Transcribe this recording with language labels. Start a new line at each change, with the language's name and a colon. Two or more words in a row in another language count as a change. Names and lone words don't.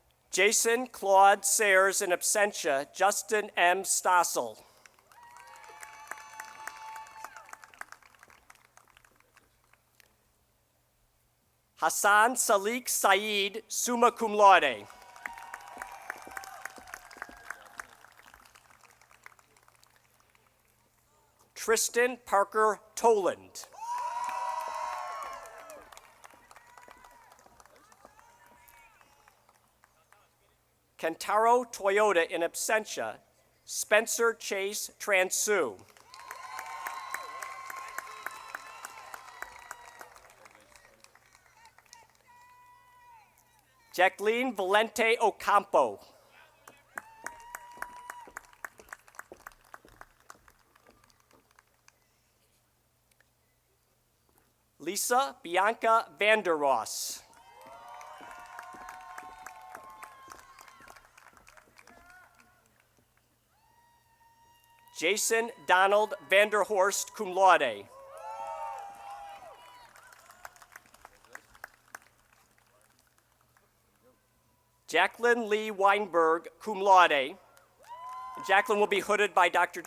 English: Jason Claude Sayers
Latin: in absentia,
English: Justin M. Stossel. Hassan Salik Saeed,
Latin: summa cum laude.
English: Tristan Parker Toland. Kentaro Toyota
Latin: in absentia,
English: Spencer Chase Transu. Jacqueline Valente Ocampo. Lisa Bianca Vanderross. Jason Donald Vanderhorst,
Latin: cum laude.
English: Jacqueline Lee Weinberg,
Latin: cum laude.
English: Jacqueline will be hooded by Dr.